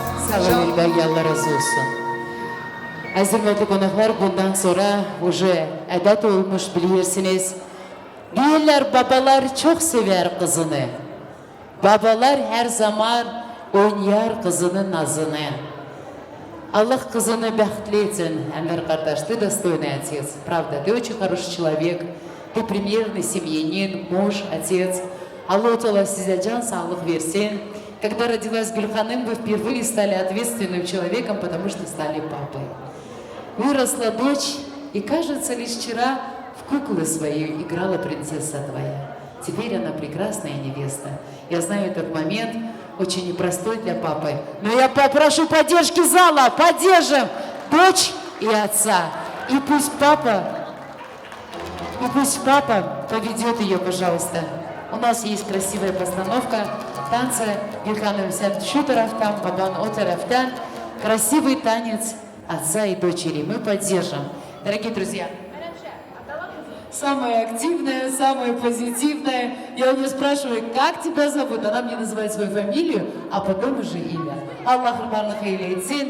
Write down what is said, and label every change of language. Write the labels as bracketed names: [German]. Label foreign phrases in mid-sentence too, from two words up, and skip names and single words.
[Gagauz] Sağ olun İlber, Allah razı olsun. Hürmetli konuklar, bundan sonra уже adet olmuş bilirsiniz. Diyorlar babalar çok sever kızını. Babalar her zaman oynar kızının nazını. Allah kızını bahtlı etsin. Enver kardeş, [Russian] ты достойный отец. Правда, ты очень хороший человек. Вы примерный семьянин, муж, отец. [Gagauz] Allah Teala size can sağlık versin. [Russian] Когда родилась Гульханым, вы впервые стали ответственным человеком, потому что стали папой. Выросла дочь, и, кажется, лишь вчера в куклы свою играла принцесса твоя. Теперь она прекрасная невеста. Я знаю, этот момент очень непростой для папы. Но я попрошу поддержки зала. Поддержим дочь и отца. И пусть папа поведет ее, пожалуйста. У нас есть красивая постановка танца. [Gagauz] Гульханым сен şu taraftan, baban o taraftan. [Russian] Красивый танец отца и дочери. Мы поддержим. Дорогие друзья, самая активная, самая позитивная. Я у нее спрашиваю, как тебя зовут? Она мне называет свою фамилию, а потом уже имя. Аллах рахманах эйлейтсин.